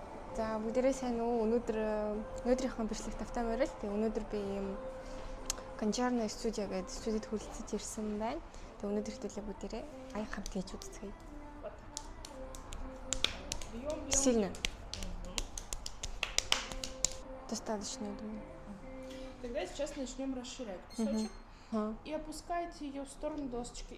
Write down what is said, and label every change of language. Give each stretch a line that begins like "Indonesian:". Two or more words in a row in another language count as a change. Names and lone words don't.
Mongolian: За бүгдээрээ сайн уу? Өнөөдрийнхөө бичлэг тавтай морил. Тэгээ өнөөдөр би ийм Ганжарна студио гэдэг студид хүрэлцэж ирсэн байна. Тэгээ өнөөдөр хэвлэлээ бүгдээрээ аяг хамт хийж үзцгээе.
Russian: Сильно. Достаточно, я думаю. Тогда сейчас начнем расширять кусочек и опускаете ее в сторону досочки.